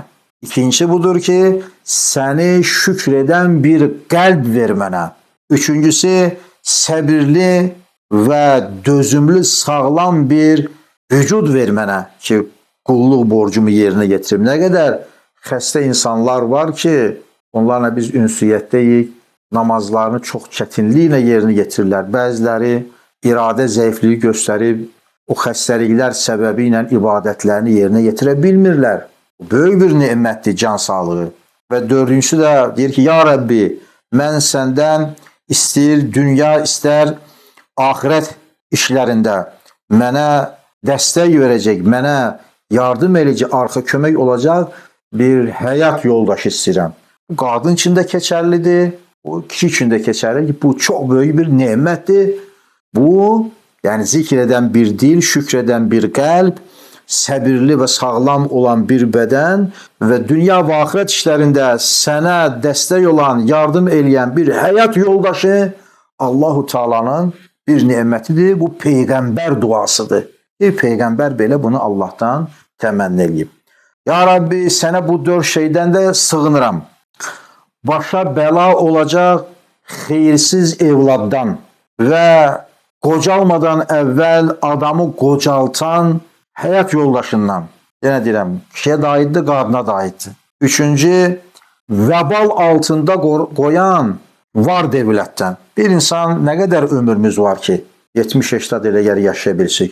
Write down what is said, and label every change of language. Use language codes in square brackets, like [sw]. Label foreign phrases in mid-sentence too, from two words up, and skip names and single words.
[tr] İkinci budur ki seni şükreden bir kalp [az] ver mənə. [tr] Üçüncüsü səbirli ve dözümlü sağlam bir vücud ver mənə ki kulluk borcumu yerine getirim. Ne kadar [az] xəstə insanlar var ki onlarla biz ünsiyyətdəyik, namazlarını çox çətinliklə yerinə getirirlər. Bəziləri iradə zəifliyi göstərib o xəstəliklər səbəbi ilə ibadətlərini yerinə yetirə bilmirlər. Böyük bir nemətdir can sağlığı. Və dördüncüsü də deyir ki, ya Rabbi, mən səndən istəyir dünya, istər ahirət işlərində mənə dəstək verəcək, mənə yardım edəcək, arxa kömək olacaq bir həyat yoldaşı istəyirəm. Bu qadın üçün də keçərlidir, o kişi üçün də keçərlidir. Bu çox böyük bir nemətdir. [tr] Bu, yani zikreden bir dil, şükreden bir kalp, səbirli ve sağlam olan bir beden ve dünya ve ahiret işlerinde sana destek olan, [az] yardım eyləyən [tr] bir hayat yoldaşı Allahu Teala'nın bir nimetidir. Bu peygamber duasıdır. [az] Bir peygamber belə bunu Allah'tan temenni eləyib. [tr] Ya Rabbi, sana bu 4 şeyden de sığınıram. [az] Başa bəla olacak xeyirsiz evladdan ve qocalmadan əvvəl adamı qocaltan həyat yoldaşından. Yenə deyirəm, kişiyə də aiddir, qadına da aiddir. Üçüncü, vəbal altında qoyan var devlətdən. Bir insan, nə qədər ömrümüz var ki, 70-80 elə gəlir yaşaya bilsək.